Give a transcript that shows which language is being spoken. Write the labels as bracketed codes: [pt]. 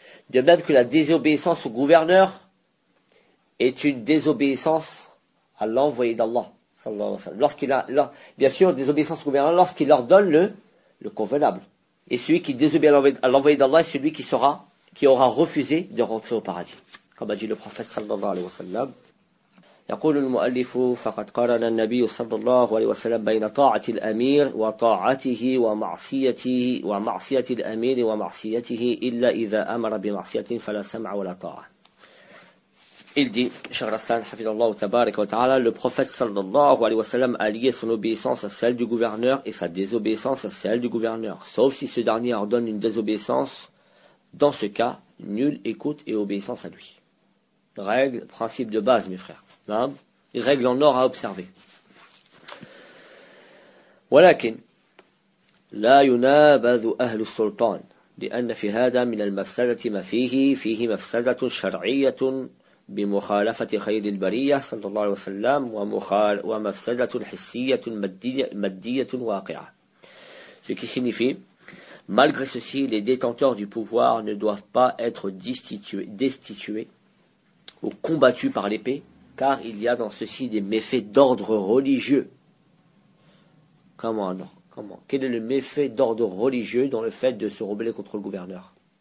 [fr] De même que la désobéissance au gouverneur est une désobéissance à l'envoyé d'Allah, sallallahu alayhi wa sallam. Désobéissance au gouvernement, lorsqu'il leur donne le convenable. Et celui qui désobéit à l'envoyé d'Allah est celui qui aura refusé de rentrer au paradis. Comme a dit le prophète, sallallahu alayhi wa sallam. [ar] يقول المؤلف فقد قارن النبي صلى الله عليه وسلم بين طاعة الأمير وطاعته ومعصيته ومعصية الأمير ومعصيته إلا إذا أمر بمعصية فلا سمع ولا طاعة. [fr] Il dit, cher Rastan, hafidallah wa tabarak wa ta'ala, le prophète sallallahu alayhi wa sallam a lié son obéissance à celle du gouverneur et sa désobéissance à celle du gouverneur. Sauf si ce dernier ordonne une désobéissance, dans ce cas, nulle écoute et obéissance à lui. Règle, principe de base, mes frères. Règle en or à observer. [ar] Walakin, la yunabadu ahlu sultan, li'an fi hada min al-mafsadati ma fihi mafsadatun shar'iyatun. بمخالفة خير البرية صلى الله عليه وسلم ومفسدة حسية مادية واقعة. [fr] Ce qui signifie, malgré ceci, les détenteurs du pouvoir ne doivent pas être destitués ou combattus par l'épée, car il y a dans ceci des méfaits d'ordre religieux. Comment? Quel est le méfait d'ordre religieux dans le fait de se rebeller contre le gouverneur?